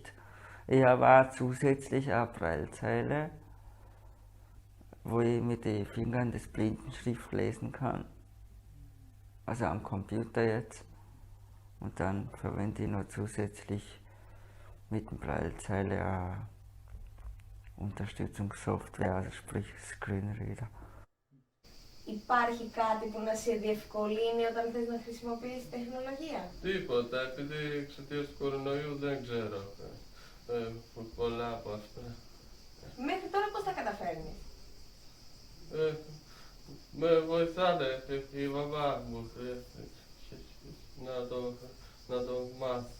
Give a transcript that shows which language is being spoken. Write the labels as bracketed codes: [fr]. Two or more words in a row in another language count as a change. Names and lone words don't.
[de] Ich habe auch zusätzlich eine Braillezeile, wo ich mit den Fingern das Blindenschrift lesen kann. Also am Computer jetzt. Und dann verwende ich noch zusätzlich mit der Braillezeile eine Unterstützungssoftware, also sprich Screenreader. [el] Υπάρχει κάτι που να σε διευκολύνει όταν θες να χρησιμοποιήσεις τεχνολογία? Τίποτα, επειδή εξαιτίας του κορονοϊού δεν ξέρω πολλά από αυτά. Μέχρι τώρα πώς τα καταφέρνεις? Με βοηθάνε η μαμά μου να το μάθω.